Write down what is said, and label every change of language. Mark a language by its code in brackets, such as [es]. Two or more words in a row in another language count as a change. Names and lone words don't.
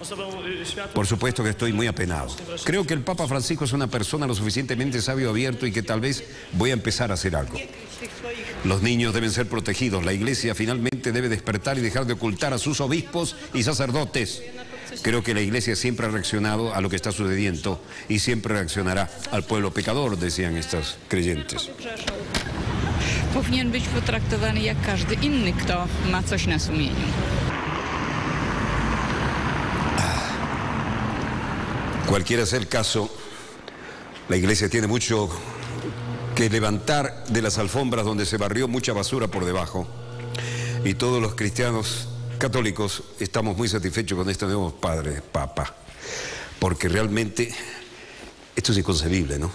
[es] Por supuesto que estoy muy apenado. Creo que el Papa Francisco es una persona lo suficientemente sabio, abierto, y que tal vez voy a empezar a hacer algo. Los niños deben ser protegidos. La Iglesia finalmente debe despertar y dejar de ocultar a sus obispos y sacerdotes. Creo que la Iglesia siempre ha reaccionado a lo que está sucediendo y siempre reaccionará al pueblo pecador, decían estos creyentes. [pl] Powinien być potraktowany jak każdy inny, kto ma coś na sumieniu. [es] Cualquiera sea el caso, la Iglesia tiene mucho que levantar de las alfombras donde se barrió mucha basura por debajo. Y todos los cristianos católicos estamos muy satisfechos con este nuevo padre, Papa, porque realmente esto es inconcebible, ¿no?